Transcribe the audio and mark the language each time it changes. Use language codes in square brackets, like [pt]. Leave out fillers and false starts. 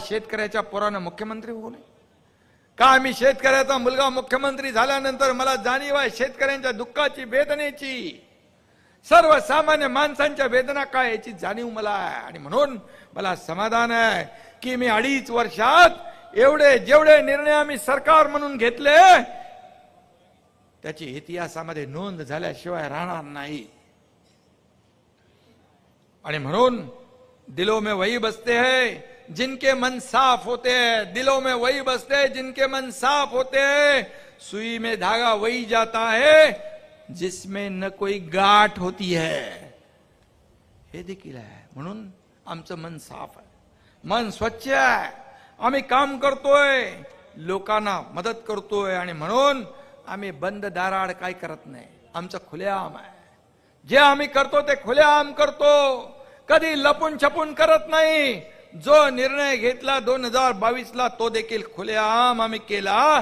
[mr] शेतकऱ्याच्या पोरानं मुख्यमंत्री होऊ नये का? मी शेतकऱ्याचा मुलगा मुख्यमंत्री झाल्यानंतर मला जाणीव आहे शेतकऱ्यांच्या दुःखाची, वेदनेची, सर्वसामान्य माणसांच्या वेदना काय याची जाणीव मला आहे. आणि म्हणून मला समाधान आहे की मी 2.5 वर्षात जेवढे निर्णय आम्ही सरकार म्हणून घेतले त्याची इतिहासामध्ये नोंद झाल्याशिवाय राहणार नाही. आणि म्हणून [hi] दिलों में वही बसते हैं जिनके मन साफ होते हैं, दिलों में वही बसते हैं जिनके मन साफ होते हैं, सुई में धागा वही जाता है जिसमें न कोई गाठ होती है. [mr] हे देखील आहे. म्हणून आमचं मन साफ आहे, मन स्वच्छ आहे. आम्ही काम करतोय, लोकांना मदत करतोय. आणि म्हणून आम्ही बंद दाराआड काय करत नाही, आमचं खुलेआम आहे. जे आम्ही करतो ते खुलेआम करतो, कधी लपून छपून करत नाही. जो निर्णय घेतला 2022 ला तो देखील खुलेआम आम्ही केला.